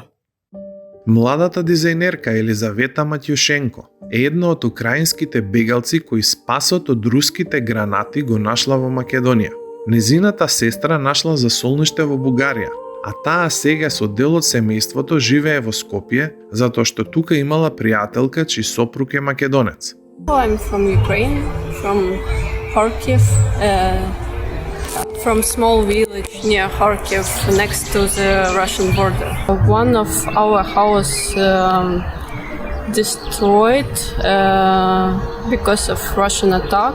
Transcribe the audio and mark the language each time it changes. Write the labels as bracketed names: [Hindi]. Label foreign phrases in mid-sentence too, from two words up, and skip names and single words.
[Macedonian] Младата дизајнерка Елизавета Матјушенко е една од украинските бегалци кои спасот од руските гранати го нашла во Македонија. Незината сестра нашла засолниште во Бугарија, а таа сега со дел од семејството живее во Скопје, затоа што тука имала пријателка чиј сопруг е македонец. [English] I'm from Ukraine, from Kharkiv, from small village near Kharkiv, next to the Russian border. One of our house destroyed because of Russian attack.